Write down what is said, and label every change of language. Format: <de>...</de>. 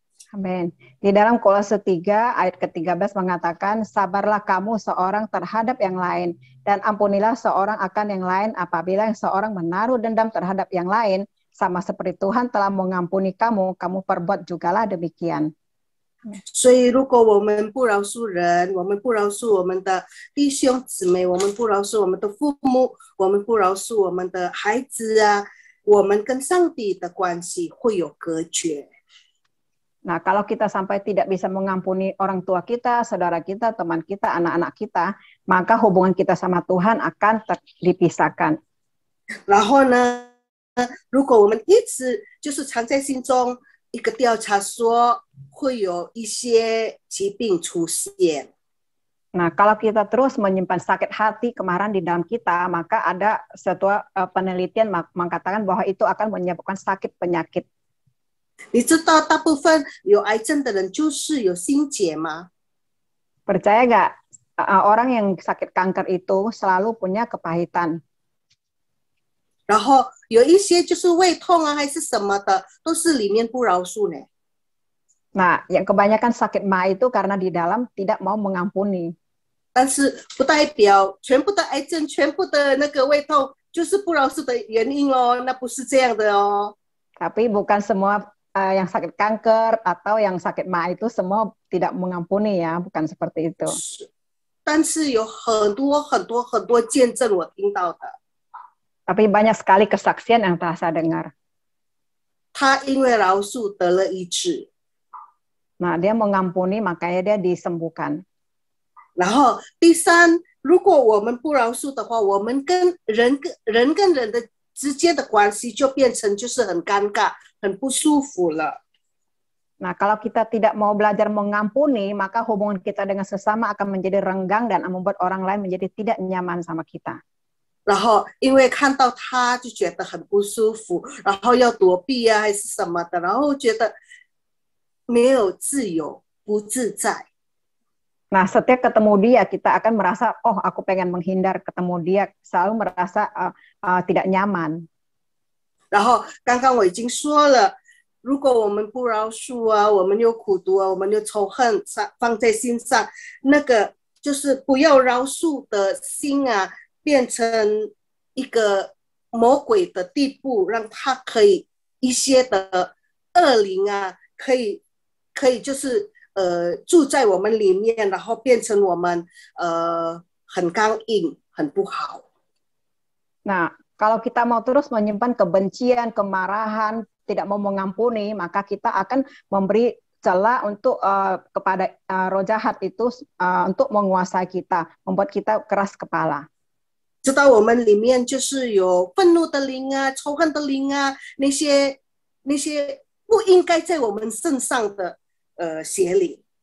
<id>Amin. Di dalam Kolose 3 ayat ke-13 mengatakan, sabarlah kamu seorang terhadap yang lain, dan ampunilah seorang akan yang lain apabila yang seorang menaruh dendam terhadap yang lain, sama seperti Tuhan telah mengampuni kamu, kamu perbuat jugalah demikian.</id> <zh>所以如果我们不饶恕人，我们不饶恕我们的弟兄姊妹，我们不饶恕我们的父母，我们不饶恕我们的孩子啊，我们跟上帝的关系会有隔绝。</zh> <id>Nah, kalau kita sampai tidak bisa mengampuni orang tua kita, saudara kita, teman kita, anak-anak kita, maka hubungan kita sama Tuhan akan dipisahkan.</id> <zh>然后呢，如果我们一直就是藏在心中，一个调查说会有一些疾病出现。</zh> <id>Nah, kalau kita terus menyimpan sakit hati, kemarahan di dalam kita, maka ada suatu penelitian mengatakan bahwa itu akan menyebabkan sakit penyakit.</id> <zh>你知道大部分有癌症的人就是有心结吗？</zh> <id>Percaya nggak orang yang sakit kanker itu selalu punya kepahitan.</id> <zh>然后有一些就是胃痛啊，还是什么的，都是里面不饶恕呢。</zh> <id>Nah, yang kebanyakan sakit ma itu karena di dalam tidak mau mengampuni.</id> <zh>但是不代表全部的癌症、全部的那个胃痛就是不饶恕的原因哦，那不是这样的哦。</zh> <id>Tapi bukan semua yang sakit kanker atau yang sakit ma itu semua tidak mengampuni ya, bukan seperti itu.</id> <zh>但是有很多见证我听到的。</zh> <id>Tapi banyak sekali kesaksian yang telah saya dengar.</id> <zh>他因为饶恕得了医治。</zh> <id>Nah, dia mengampuni makanya dia disembuhkan.</id> <zh>然后第三，如果我们不饶恕的话，我们跟人的之间的关系就变成就是很尴尬、很不舒服了。</zh> <id>Nah, kalau kita tidak mau belajar mengampuni, maka hubungan kita dengan sesama akan menjadi renggang dan membuat orang lain menjadi tidak nyaman sama kita.</id> <zh>然后因为看到他就觉得很不舒服，然后要躲避啊还是什么的，然后觉得没有自由、不自在。</zh> <id>Nah, setiap ketemu dia, kita akan merasa, oh aku pengen menghindar ketemu dia, selalu merasa tidak nyaman.</id> <zh>然后刚刚我已经说了，如果我们不饶恕啊，我们有苦毒啊，我们有仇恨放在心上，那个就是不要饶恕的心啊，变成一个魔鬼的地步，让他可以一些的恶灵啊，可以就是住在我们里面，然后变成我们很刚硬，很不好。</zh> <id>Nah, kalau kita mau terus menyimpan kebencian, kemarahan, tidak mau mengampuni, maka kita akan memberi celah untuk kepada roh jahat itu untuk menguasai kita, membuat kita keras kepala.</id> <zh>知道我们里面就是有愤怒的灵啊、仇恨的灵啊，那些不应该在我们身上的邪灵。</zh>